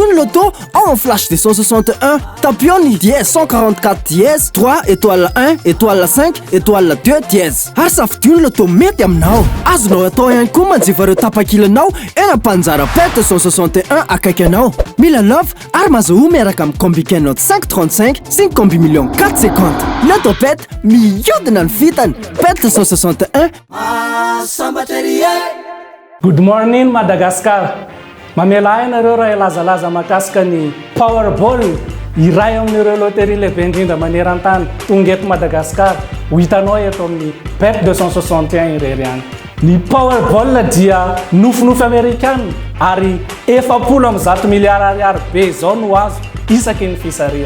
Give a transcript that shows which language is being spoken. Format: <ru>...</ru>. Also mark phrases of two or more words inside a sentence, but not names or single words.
<mg>ny loto ao amin'ny flash de 161 tapion ny dièse 144 dièse 3 étoile 1 étoile 5 étoile 2 dièse ary safidio ny loto mety aminao azonao atao ihany koa manjifa ireo tapakilanao panzara bet 161 akaiky anao mila love ary mazoho miaraka amin'ny combiquet note 535 5 combi million 450 loto bet mihodina ny vitany bet 161</mg> <en>Good morning Madagascar</en> <mg>mamela hainareo raha ilazalaza makasika ny Powerball iray amin'ireo loterie lehibe indrindra maneran-tany tonga eto Madagascar ho hitanao eto amin'ny bet 261 irery any. Ny Powerball dia nofinofy Amerikana ary 70 miliara ariary be zao no azo isaky ny fisariana.</mg>